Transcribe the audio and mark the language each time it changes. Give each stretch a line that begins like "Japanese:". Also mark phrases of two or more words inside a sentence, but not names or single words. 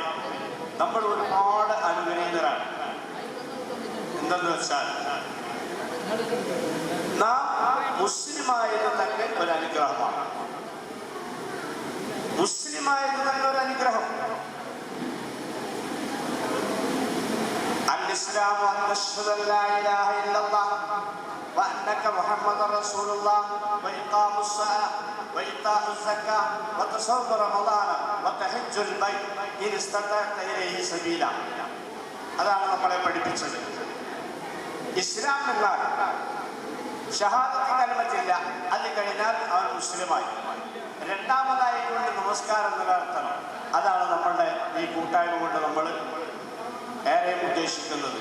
Malayalam: നമ്മൾ ഒരുപാട് അനുഗ്രഹീതരാണ്. എന്തെന്ന് വെച്ചാൽ നാം മുസ്ലിമായത് തന്നെ ഒരു അനുഗ്രഹമാണ്. മുസ്ലിമായത് തന്നെ ഒരു അനുഗ്രഹം.
Arabic: الإسلام أن أشهد أن لا إله إلا الله وأنك محمد رسول الله وإقام الصلاة وإيتاء الزكاة وتصوم رمضان وتحج البيت إن استطعت إليه سبيلا.
Malayalam: അതാണ് നമ്മളെ പഠിപ്പിച്ചത്. ഇസ്ലാം എന്നാൽ ഷഹാദത്ത് കലിമത്തില്ല, അത് കഴിഞ്ഞാൽ അവൻ മുസ്ലിമായി. രണ്ടാമതായിക്കൊണ്ട് നമസ്കാരം നിലനിർത്തണം. അതാണ് നമ്മളുടെ ഈ കൂട്ടായ്മ കൊണ്ട് നമ്മൾ ഏറെ ഉദ്ദേശിക്കുന്നത്.